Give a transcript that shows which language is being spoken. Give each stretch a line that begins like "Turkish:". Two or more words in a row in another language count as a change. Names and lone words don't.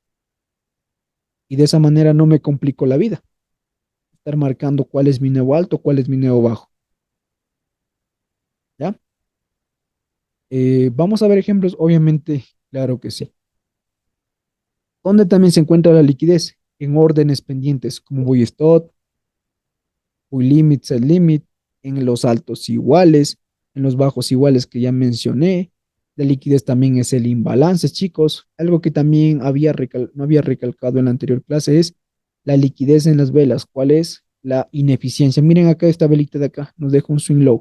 Spanish: Y de esa manera no me complico la vida. Estar marcando cuál es mi nuevo alto, cuál es mi nuevo bajo. ¿Ya? Vamos a ver ejemplos, obviamente, claro que sí. ¿Dónde también se encuentra la liquidez? En órdenes pendientes, como
English: buy stop, buy limit, sell limit,
Spanish: en los altos iguales, en los bajos iguales que ya mencioné. La liquidez también es el imbalance, chicos. Algo que también no había recalcado en la anterior clase es la liquidez en las velas. ¿Cuál es? La ineficiencia. Miren acá esta velita de acá, nos deja un
English: swing low.